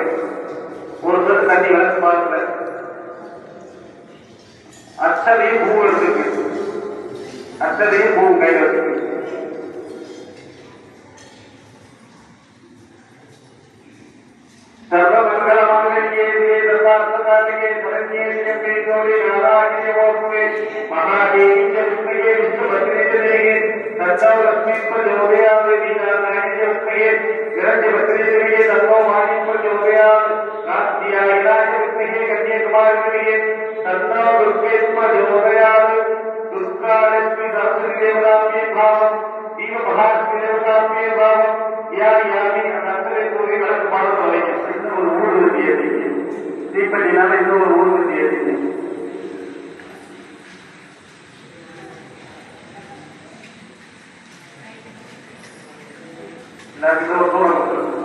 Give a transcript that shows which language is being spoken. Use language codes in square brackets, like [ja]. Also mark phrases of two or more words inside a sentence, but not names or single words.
[ta] ஒரு சொட்டு தண்ணி விளக்கு பாலத்தில் அத்தனையும் பூ எடுத்துக்கு. அத்தனையும் பூ கையில் வச்சுக்கு. [sa] सर्वमंगलमांगल्ये सर्वार्थसाधिके शरण्ये त्र्यम्बके गौरी नारायणी नमोस्तुते महादेवी च विष्णुये विष्णुभद्रे च देहे तन्नो लक्ष्मी प्रचोदयात् वीणानायणी च विष्णुये विरञ्जभद्रे च देहे तन्नो वाणी प्रचोदयात् कात्यायनाय च विष्णुये कन्याकुमारी च देहे तन्नो दुर्गे प्रचोदयात् दुर्गालक्ष्मी सरस्वती देवताभ्ये भावम् दीप महालक्ष्मी देवताभ्ये भावम् यानि अनन्तरे पूर्वे [ta] விளக்கு பாலத்தில் வைக்கும். இன்னும் ஒரு ஊர்வசி ஏற்றிங்க. தீப்பெட்டினால இன்னும் ஒரு ஊர்வசி ஏற்றிங்க. எல்லாருக்கும் ஒரு தூரம்